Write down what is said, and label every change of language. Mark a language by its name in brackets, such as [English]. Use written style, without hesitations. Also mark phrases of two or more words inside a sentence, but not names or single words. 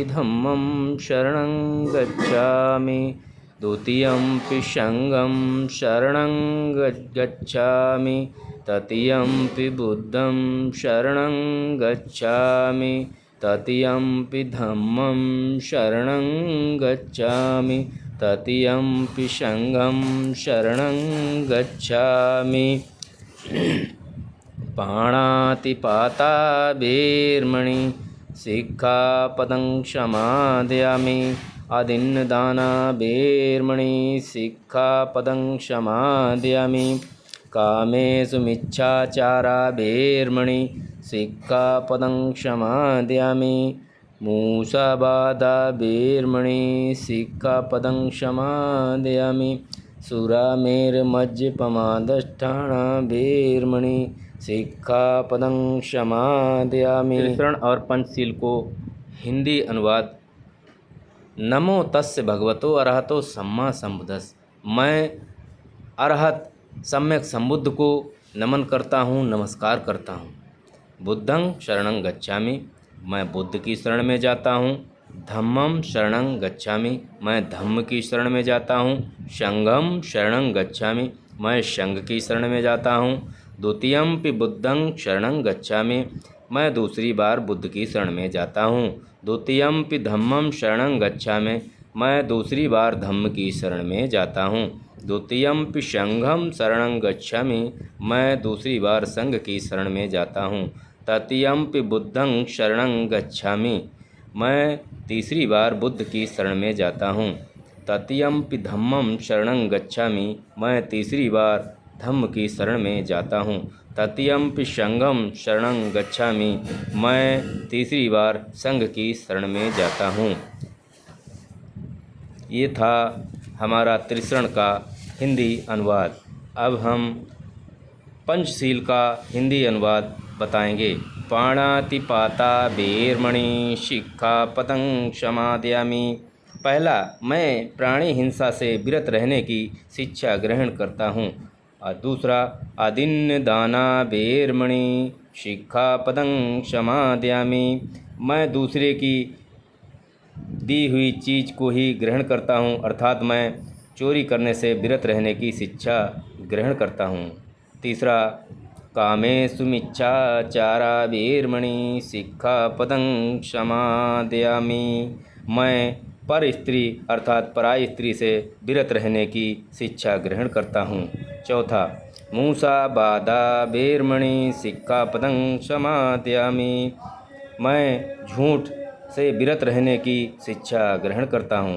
[Pali] धम्मं शरणं गच्छामि, द्वितीयंपि संघं शरणं गच्छामि, तृतीयंपि बुद्धं शरणं गच्छामि, तृतीयंपि धम्मं शरणं गच्छामि, तृतीयंपि संघं शरणं गच्छामि। पाणातिपाता वेरमणि सिक्खापदं समादयामि। आदिन्नदाना वेरमणि सिक्खापदं समादयामि। कामेषु मिच्छाचारा वेरमणि सिक्खापदं समादयामि। मूसावादा वेरमणि सिक्खापदं समादयामि। सुरामेरमज्जपमादष्टाना वेरमणि सिक्खापदं समादयामि। [Hindi] त्रिशरण और पंचशील को हिंदी अनुवाद। [Pali] नमो तस्य भगवतो अरहतो सम्मा सम्बुद्धस्से। [Hindi] मैं अरहत सम्यक संबुद्ध को नमन करता हूँ, नमस्कार करता हूँ। [Pali] बुद्धं शरणं गच्छामि, [Hindi] मैं बुद्ध की शरण में जाता हूँ। [Pali] धम्मं शरणं गच्छामि, [Hindi] मैं धम्म की शरण में जाता हूँ। [Pali] संघं शरणं गच्छामि, [Hindi] मैं संघ की शरण में जाता हूँ। [Pali] द्वितीयंपि बुद्धं शरणं गच्छामि, [Hindi] मैं दूसरी बार बुद्ध की शरण में जाता हूँ। [Pali] द्वितीयंपि धम्मं शरणं गच्छामि, [Hindi] मैं दूसरी बार धम्म की शरण में जाता हूँ। [Pali] द्वितीयंपि संघं शरणं गच्छामि, [Hindi] मैं दूसरी बार संघ की शरण में जाता हूँ। [Pali] तृतीयंपि बुद्धं शरणं गच्छामि, [Hindi] मैं तीसरी बार बुद्ध की शरण में जाता हूँ। [Pali] तृतीयंपि धम्मं शरणं गच्छामि, [Hindi] मैं तीसरी बार धम्म की शरण में जाता हूँ। [Pali] तृतीयंपि संघं शरणं गच्छामि, [Hindi] मैं तीसरी बार संघ की शरण में जाता हूँ। ये था हमारा त्रिशरण का हिंदी अनुवाद। अब हम पंचशील का हिंदी अनुवाद बताएंगे। [Pali] पाणातिपाता वेरमणि सिक्खापदं समादयामि। [Hindi] पहला, मैं प्राणी हिंसा से विरत रहने की शिक्षा ग्रहण करता हूँ। और दूसरा, [Pali] आदिन्नदाना वेरमणि सिक्खापदं समादयामि। [Hindi] मैं दूसरे की दी हुई चीज़ को ही ग्रहण करता हूँ, अर्थात मैं चोरी करने से विरत रहने की शिक्षा ग्रहण करता हूँ। तीसरा, [Pali] कामेषु मिच्छाचाराभिर्मणि शिक्षापदं क्षमादयामि। [Hindi] मैं पर स्त्री अर्थात पराई स्त्री से विरत रहने की शिक्षा ग्रहण करता हूँ। [Pali] चौथा, मूसावादाभिर्मणि शिक्षापदं क्षमादयामि। [Hindi] मैं झूठ से विरत रहने की शिक्षा ग्रहण करता हूँ।